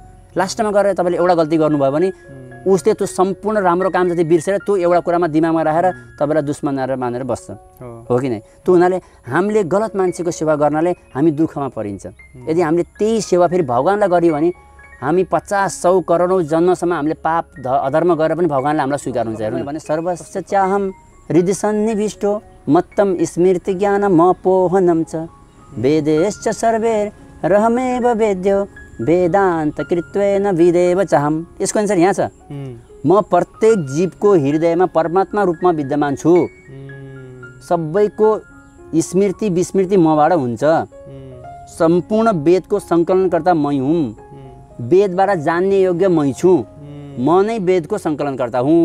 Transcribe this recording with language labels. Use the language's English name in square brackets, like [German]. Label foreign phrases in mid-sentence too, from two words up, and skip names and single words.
[Nepali] लास्टमा गएर तपाईँले एउटा गल्ती गर्नुभयो भने उसले त्यो सम्पूर्ण राम्रो काम जति बिर्सेर त्यो एउटा कुरामा दिमागमा राखेर तपाईँलाई दुश्मन मानेर बस्छ, हो कि नै? त्यो हुनाले हामीले गलत मान्छेको सेवा गर्नाले हामी दुःखमा परिन्छ। यदि हामीले त्यही सेवा फेरि भगवान्लाई गरियो भने हामी 50-100 करोडौँ जन्मसम्म हामीले पाप अधर्म गरेर पनि भगवान्ले हामीलाई स्वीकार्नुहुन्छ। [Sanskrit] हेर्नु भने सर्वस्य चाहम हृदय सन्निविष्टो मत्तम स्मृति ज्ञानम अपोहनम च वेदेश्च सर्वैर् रहमेव वेद्यो वेदान्त कृत्वेन विदेव चाहम। [Nepali] यसको आन्सर यहाँ छ, म प्रत्येक जीवको हृदयमा परमात्मा रूपमा विद्यमान छु। सबैको स्मृति विस्मृति मबाट हुन्छ। सम्पूर्ण वेदको सङ्कलनकर्ता मै हुँ। वेदबाट जान्ने योग्य मै छु। म नै वेदको सङ्कलनकर्ता हुँ।